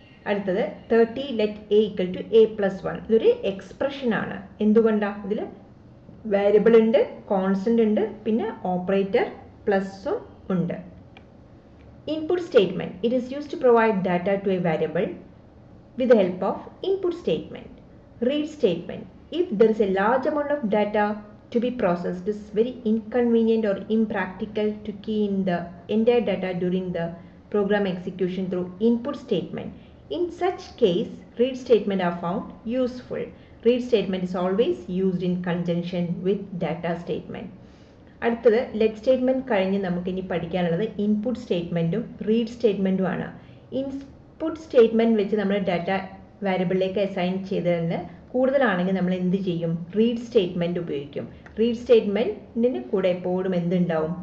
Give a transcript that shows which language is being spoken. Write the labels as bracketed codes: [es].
[ml] അടുത്തത് 30 [en] Let a equal to a plus 1. [ml] ഇതൊരു expression ആണ്. എന്തുകൊണ്ടാണ്? ഇതിൽ വാരിയബിൾ ഉണ്ട്, കോൺസ്റ്റന്റ് ഉണ്ട്, പിന്നെ ഓപ്പറേറ്റർ പ്ലസും ഉണ്ട്. [en] Input statement it is used to provide data to a variable with the help of input statement. Read statement: if there is a large amount of data to be processed, it is very inconvenient or impractical to key in the entire data during the program execution through input statement. In such case, read statement are found useful. Read statement is always used in conjunction with data statement. [ml] അടുത്തത് let statement കഴിഞ്ഞ് നമുക്ക് ഇനി പഠിക്കാനുള്ളത് input സ്റ്റേറ്റ്മെന്റും read സ്റ്റേറ്റ്മെന്റും ആണ്. Input statement വെച്ച് നമ്മൾ data വാരിയബിളിലേക്ക് assign ചെയ്തതിന് കൂടുതലാണെങ്കിൽ നമ്മൾ എന്ത് ചെയ്യും? റീഡ് സ്റ്റേറ്റ്മെന്റ് ഉപയോഗിക്കും. റീഡ് സ്റ്റേറ്റ്മെന്റിന് കൂടെ എപ്പോഴും എന്തുണ്ടാവും?